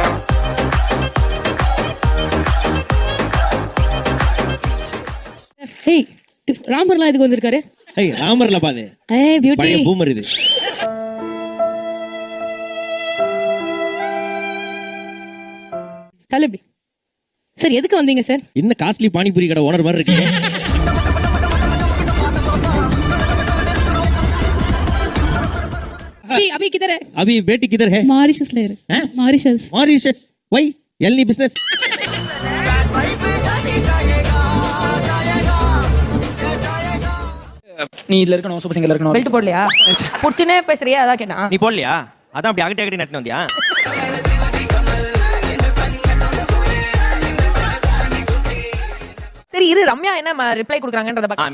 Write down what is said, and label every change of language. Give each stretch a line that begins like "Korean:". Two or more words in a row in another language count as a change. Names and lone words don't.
Tamil: ஏய் ராமர்லாம் இதுக்கு வந்திருக்காரு. ஏய் ராமர்ல பாது. ஏய் பியூட்டி. பழைய பூமர் இது. தலபி சார் எதுக்கு வந்தீங்க சார்? என்ன காஸ்ட்லி பானிபூரி கடை ஓனர் மாதிரி இருக்கு.
Hindi: अभी अभी किधर है? अभी बेटी किधर है? मॉरिशस ले रहे हैं. मॉरिशस. मॉरिशस. वही एलनी बिजनेस.
Tamil: நீ இதுல இருக்கணும், சூப்பர் சிங்கர்ல இருக்கணும். பெல்ட் போடலையா? புடிச்சுனே பேசுறியா? அதான் கேட்டா. நீ போடலையா? அதான் அப்படி அகட்டி அகட்டி நட்டு வந்தியா? சரி இரு, ரம்யா என்ன ரிப்ளை கொடுக்குறாங்கன்றத பாக்க.